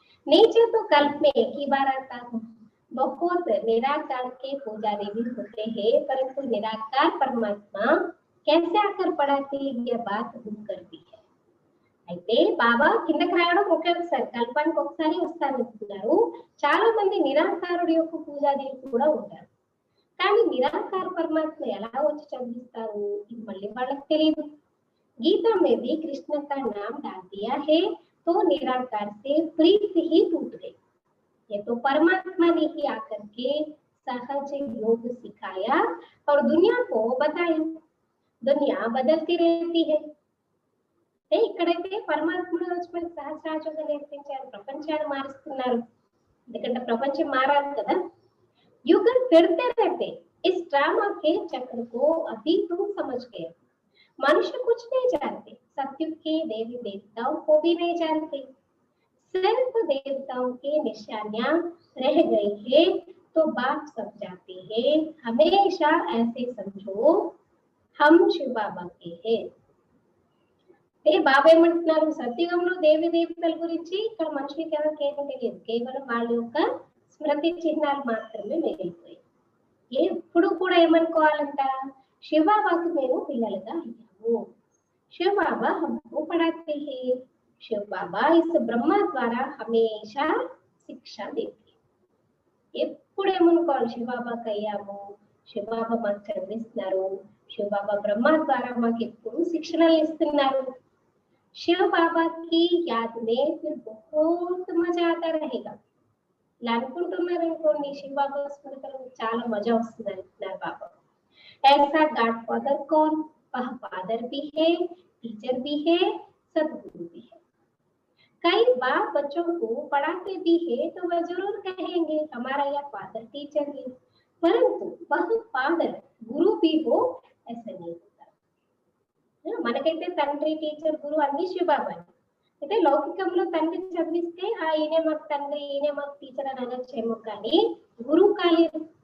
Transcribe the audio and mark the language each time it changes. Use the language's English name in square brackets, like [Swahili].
[Hindi] नीचे तो कल्प में एक ही बार आता हूँ, बहुत निराकार के पुजारी भी होते हैं, परंतु निराकार परमात्मा कैसे आकर पढ़ाते यह बात हम करती है। [Telugu] అయితే బాబా కిందకి రావడం ఒకేసారి, కల్పానికి ఒకసారి వస్తానంటున్నారు. చాలా మంది నిరాకారుడి యొక్క పూజారీలు కూడా ఉంటారు, కానీ నిరాకార పరమాత్మ ఎలా వచ్చి చదివిస్తారు ఇది మళ్ళీ వాళ్ళకి తెలియదు. [Hindi] गीता में भी कृष्ण का नाम डाल दिया है तो निराकार से प्रीत ही टूट गई। ये तो परमात्मा ने ही आकर के सहज योग सिखाया और दुनिया को बताया। दुनिया बदलती रहती है, [Telugu] ఇక్కడైతే పరమాత్ముడు వచ్చి మనకి సహస్రాజంగా నేర్పించారు, ప్రపంచాన్ని మారుస్తున్నారు. ఎందుకంటే ప్రపంచం మారాలి కదా, [Hindi] युग फिरते रहते इस ड्रामा के चक्र को अभी तुम समझ गए। मनुष्य कुछ नहीं जानते, सत्युग के देवी देवताओं को भी नहीं जानते, सिर्फ देवताओं की निशानियां रह गई है तो बात सब जाते हैं। हमेशा ऐसे समझो हम शिव बाबा के हैं। [Telugu] బాబా ఏమంటున్నారు, సత్యుగంలో దేవి దేవతల గురించి ఇక్కడ మనుషులకి ఎవరికి ఏమీ తెలియదు, కేవలం వాళ్ళ యొక్క స్మృతి చిహ్నాలు మాత్రమే మిగిలిపోయాయి. ఎప్పుడు కూడా ఏమనుకోవాలంట, శివబాబాకు మేము పిల్లలుగా అయ్యాము, శివ బాబా [Hindi] हमको पढ़ाते हैं, शिव बाबा इस ब्रह्मा द्वारा हमेशा शिक्षा देते [Telugu] हैं। ఎప్పుడు ఏమనుకోవాలి, శివబాబాకి అయ్యాము, శివబాబా మాకు చదివిస్తున్నారు, శివబాబా బ్రహ్మ ద్వారా మాకు ఎప్పుడు శిక్షణలు ఇస్తున్నారు. [Hindi] शिव बाबा की याद में फिर बहुत मजा आता रहेगा. [Telugu] ఇలా అనుకుంటున్నారు అనుకోండి, శివ బాబా స్మృతిలో చాలా మజా వస్తుంది అంటున్నారు బాబా. [Hindi] ऐसा गॉड फादर कौन? वह फादर भी है, टीचर भी है, सदगुरु भी है. कई बार बच्चों को पढ़ाते भी है तो वह जरूर कहेंगे हमारा यह फादर टीचर है, परंतु वह फादर गुरु भी हो ऐसा नहीं होता. [Telugu] మనకైతే తండ్రి, టీచర్, గురువు అన్ని శివబాబా. అయితే లౌకికంలో తండ్రి చదివిస్తే ఈయనే మాకు తండ్రి, ఈయనే మాకు టీచర్ అని అనొచ్చేమో, కానీ గురువు కాలేదు.